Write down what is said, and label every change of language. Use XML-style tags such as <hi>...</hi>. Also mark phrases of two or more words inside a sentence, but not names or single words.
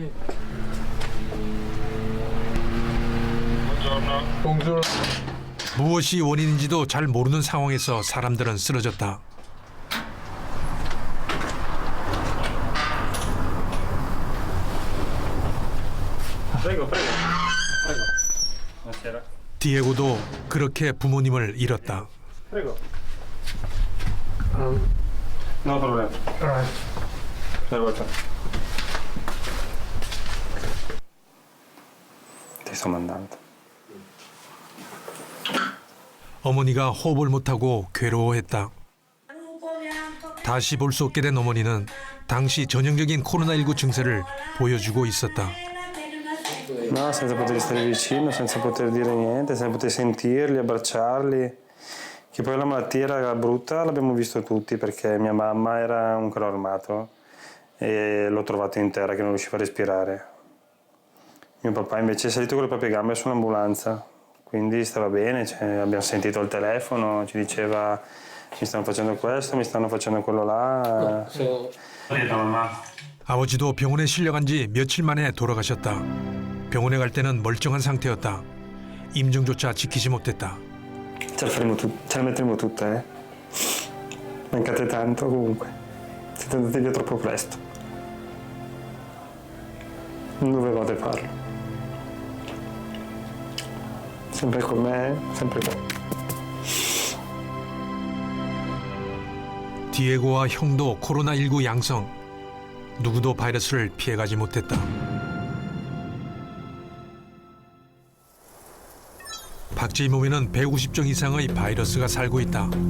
<ko>무엇이 원인인지도 잘 모르는 상황에서 사람들은 쓰러졌다. 디에고도 그렇게 부모님을 잃었다.</ko> <it>No problema. Ti sto mandando.</it> <ko>어머니가 호흡을 못하고 괴로워했다. 다시 볼 수 없게 된 어머니는 당시 전형적인 코로나19 증세를 보여주고 있었다.</ko> <it>No, senza poter stare vicino, senza poter dire niente, senza poter sentirli, abbracciarli. Che poi la malattia era brutta, l'abbiamo visto tutti perché mia mamma era un carro armato e l'ho trovato in terra che non riusciva a respirare. Mio papà invece è salito con le proprie gambe su un'ambulanza, quindi stava bene, abbiamo sentito al telefono, ci diceva mi stanno facendo questo, mi stanno facendo quello là.</it> <ko>아버지도 병원에 실려간 지 며칠 만에 돌아가셨다. 병원에 갈 때는 멀쩡한 상태였다. 임종조차 지키지 못했다.</ko> <it>Ce la metteremo tutta, eh? Mancate tanto comunque. Siete andati via troppo presto. Non dovevate farlo. Sempre con me, sempre con me.</it> <ko>디에고와 형도 코로나19 양성. 누구도 바이러스를 피해가지 못했다. 박쥐의 몸에는 150종 이상의 바이러스가 살고 있다.</ko>